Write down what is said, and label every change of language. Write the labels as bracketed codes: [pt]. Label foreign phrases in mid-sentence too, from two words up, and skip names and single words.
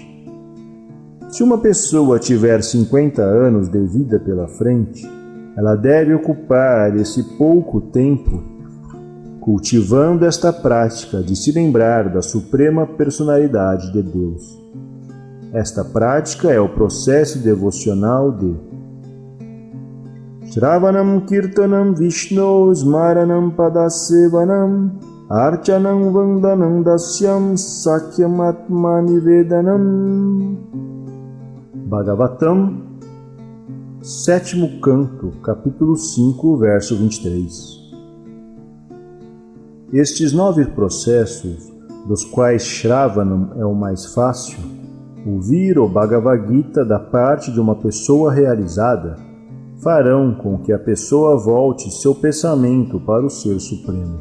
[pt] Se uma pessoa tiver 50 anos de vida pela frente, ela deve ocupar esse pouco tempo cultivando esta prática de se lembrar da Suprema Personalidade de Deus. Esta prática é o processo devocional de [sa] श्रवणम् कीर्तनम् विष्णु स्मरणम् पादसेवनम् अर्चनम् वन्दनम् दास्यम् सख्यम् आत्मनि वेदनम्. [pt] Bhagavatam, 7º canto, capítulo 5, verso 23. Estes 9 processos, dos quais Shravanam é o mais fácil, ouvir o Bhagavad Gita da parte de uma pessoa realizada, farão com que a pessoa volte seu pensamento para o Ser Supremo.